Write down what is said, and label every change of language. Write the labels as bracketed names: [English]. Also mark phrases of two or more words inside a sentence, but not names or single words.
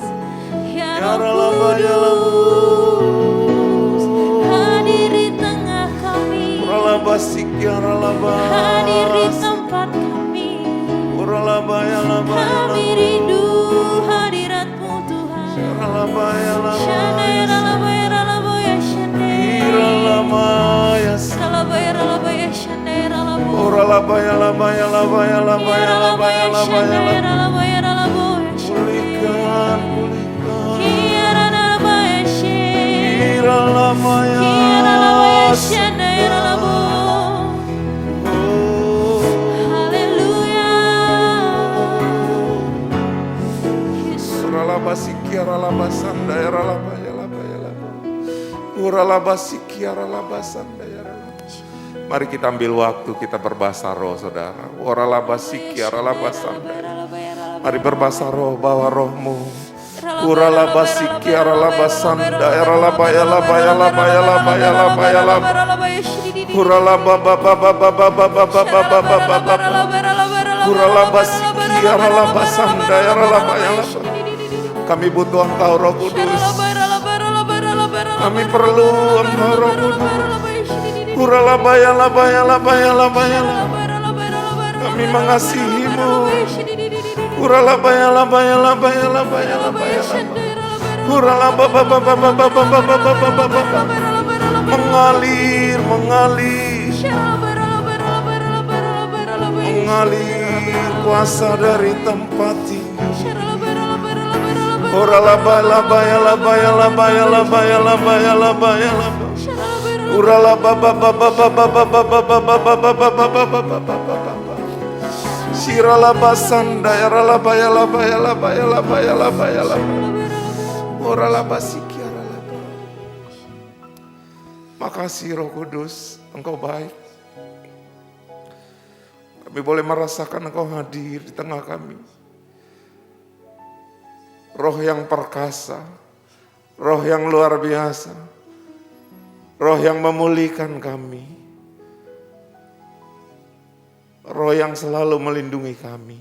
[Indonesian] Ya Roh Kudus, hadir di tengah kami, Ralabasik ya ralabas, hadir di tempat kami. Ralabaya Kami rindu hadirat-Mu Tuhan. Ralabaya Shandaya ralabaya ralabaya shandaya. Ralamaya Ralabaya ralabaya shandaya ralabu. Ralabaya labaya labaya labaya labaya labaya Shandaya ralabaya ralabu. Pulihkan, pulihkan Kiara ralabaya shandaya. Ralamaya Kiara ralabaya shandaya ralabu. Oh, Haleluya. Yesus. Ralabasik ya ralabasanda ya ralabaya labaya labaya Ralabasik ya ralabasanda ya ralabaya. Mari kita ambil waktu, kita berbahasa roh saudara. Ralabasik ya ralabasanda. Mari berbahasa roh, bawa rohmu. Uralabasik ya ralabasanda ya ralabaya labaya labaya labaya labaya labaya. Kami butuh Engkau Roh Kudus. Kami perlu Engkau Roh Kudus. Uralabaya labaya labaya labaya. Kami mengasihi-Mu. Uralabaya labaya labaya labaya labaya. Mengalir, mengalir, mengalir kuasa dari tempat ini. Uralabaya labaya labaya labaya labaya labaya labaya. Siralabasanda yaralabaya labaya labaya labaya labaya labaya. Uralabasiki yaralabaya. Makasih Roh Kudus, Engkau baik. Kami boleh merasakan Engkau hadir di tengah kami. Roh yang perkasa, roh yang luar biasa, roh yang memulihkan kami, roh yang selalu melindungi kami.